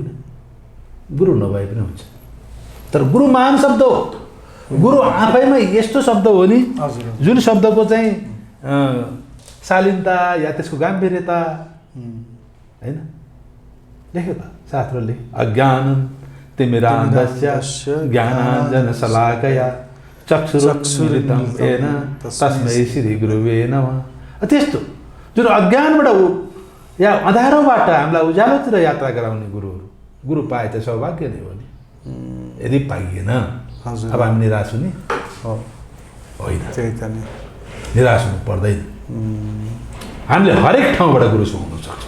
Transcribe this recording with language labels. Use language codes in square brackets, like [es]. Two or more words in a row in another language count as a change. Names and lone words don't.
[ne] गुरु नभए पनि हुन्छ, तर गुरु महान शब्द हो। गुरु आफैमा यस्तो शब्द हो नि, जुन शब्दको चाहिँ शालीनता या त्यसको गाम्भीर्यता, होइन। लेख्यो त शास्त्रले, [sa] अज्ञानं तिमिरान्धस्य ज्ञानाञ्जन शलाकया चक्षुरुन्मीलितं येन तस्मै श्री गुरुवे नमः। [ne] त्यस्तो जुन अज्ञानबाट या अँधारोबाट हामीलाई उज्यालोतिर यात्रा गराउने गुरुहरू, गुरु पाए त सौभाग्य नै हो नि। यदि पाइएन अब हामी निराश हुने होइन, निराश हुनु पर्दैन। हामीले हरेक ठाउँबाट गुरु सुहाउन सक्छौँ।